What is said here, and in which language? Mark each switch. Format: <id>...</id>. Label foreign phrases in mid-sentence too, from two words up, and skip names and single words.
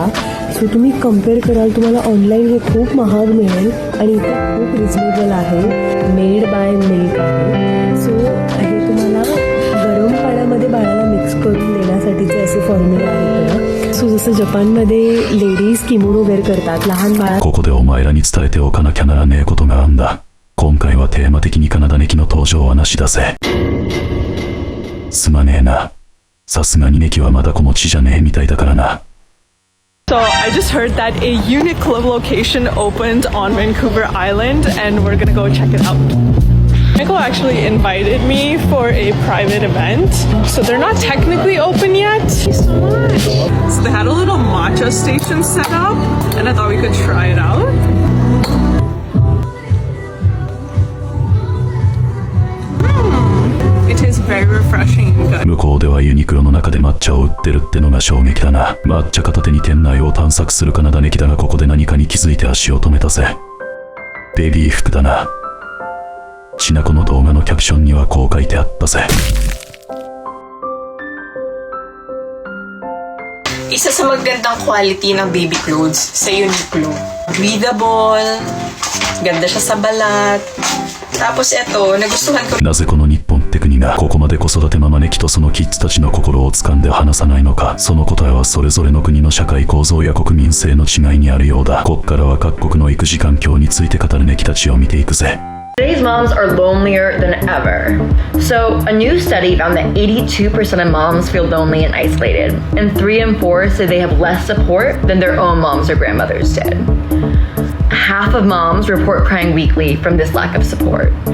<mr>सो तुम्ही कम्पेअर कराल तुम्हाला ऑनलाईन हे खूप महाग मिळेल आणि इथे खूप रिजनेबल आहे.</mr> <en>made by milk आहे.</en> <mr>सो हे तुम्हाला गरम पाण्यामध्ये बाळाला मिक्स करून देण्यासाठीचे असे फॉर्म्युला आहे. सो जसं जपानमध्ये लेडीज किमोनो वेअर करतात लहान बाळा.</mr> <ja>ここでお前らに伝えておかなきゃならねえことがあんだ。今回はテーマ的にカナダネキの登場はなしだぜ。すまねえな。さすがにネキはまだ子持ちじゃねえみたいだからな。</ja> <en>So I just heard that a Uniqlo location opened on Vancouver Island, and we're gonna go check it out. Uniqlo actually invited me for a private event, so they're not technically open yet. Thank you so much. So they had a little matcha station set up, and I thought we could try it out. It is very refreshing and good.</en> <ja>向こうではユニクロの中で抹茶を売ってるってのが衝撃だな。抹茶片手に店内を探索するカナダネキだがここで何かに気づいて足を止めたぜ。ベビー服だな。ちなこの動画のキャプションにはこう書いてあったぜ。</ja> <tl>Isa sa magandang quality ng</tl> <en>baby clothes</en> <tl>sa Uniqlo. Breathable, ganda siya sa balat. Tapos eto, nagustuhan ko.</tl> <ja>なぜこの日本って国がここまで子育てママネキとそのキッズたちの心を掴んで離さないのか。その答えはそれぞれの国の社会構造や国民性の違いにあるようだ。こっからは各国の育児環境について語るネキたちを見ていくぜ。</ja> <en>Today's moms are lonelier than ever. So, a new study found that 82% of moms feel lonely and isolated, and 3 in 4 say they have less support than their own moms or grandmothers did. Half of moms report crying weekly from this lack of support.</en>